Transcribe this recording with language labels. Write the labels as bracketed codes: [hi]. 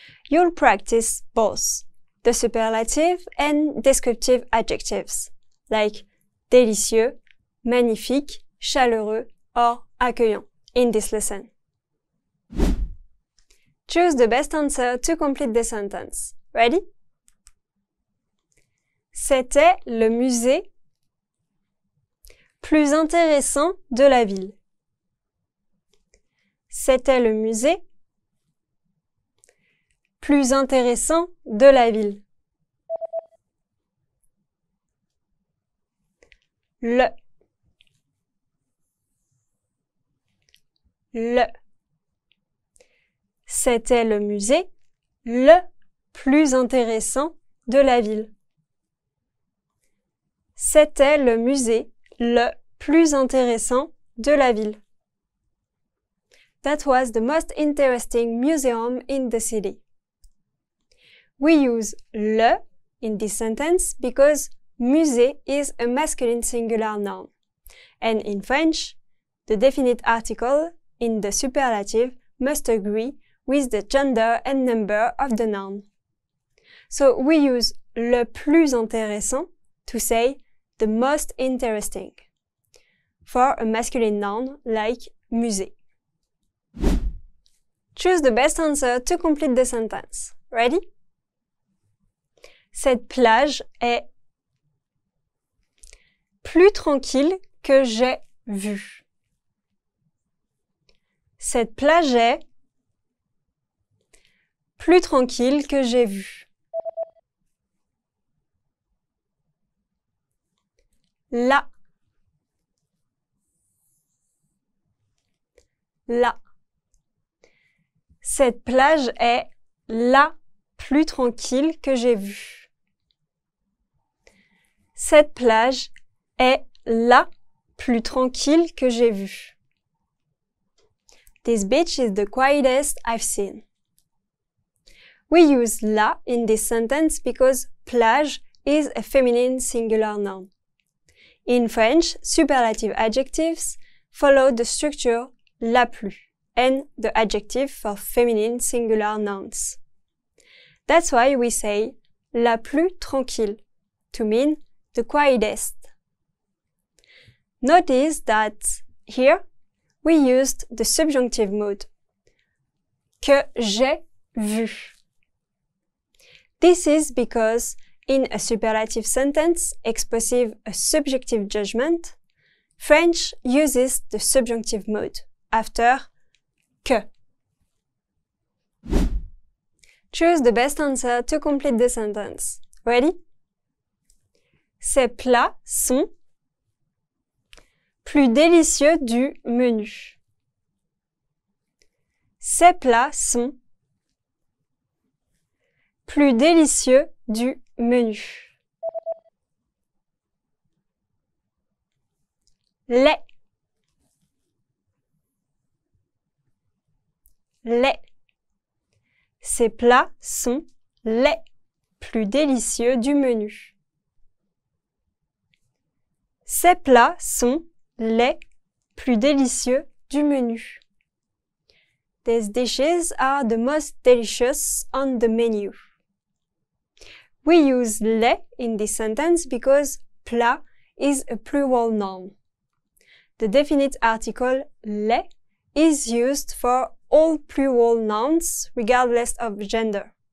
[en] You'll practice both the superlative and descriptive adjectives, like délicieux, magnifique, chaleureux, or accueillant in this lesson. Choose the best answer to complete the sentence. Ready? [fr] C'était le musée plus intéressant de la ville. C'était le musée plus intéressant de la ville. Le. C'était le musée le plus intéressant de la ville. C'était le musée le plus intéressant de la ville. [en] That was the most interesting museum in the city. We use le in this sentence because musée is a masculine singular noun. And in French, the definite article in the superlative must agree with the gender and number of the noun. So we use [fr] le plus intéressant [en] to say the most interesting for a masculine noun like musée. Choose the best answer to complete the sentence. Ready? [fr] Cette plage est plus tranquille que j'ai vu. Cette plage est plus tranquille que j'ai vu. La. Cette plage est la plus tranquille que j'ai vue. Cette plage est la plus tranquille que j'ai vue. [en] This beach is the quietest I've seen. We use la in this sentence because plage is a feminine singular noun. In French, superlative adjectives follow the structure la plus and the adjective for feminine singular nouns. That's why we say [fr] la plus tranquille [en] to mean the quietest. Notice that here we used the subjunctive mode. [fr] Que j'ai vu. [en] This is because in a superlative sentence expressing a subjective judgment, French uses the subjunctive mode after que. Choose the best answer to complete the sentence. Ready? [fr] Ces plats sont plus délicieux du menu. Ces plats sont plus délicieux du menu. Les. Ces plats sont les plus délicieux du menu. Ces plats sont les plus délicieux du menu. [en] These dishes are the most delicious on the menu. We use les in this sentence because plat is a plural noun. The definite article les is used for all plural nouns regardless of gender.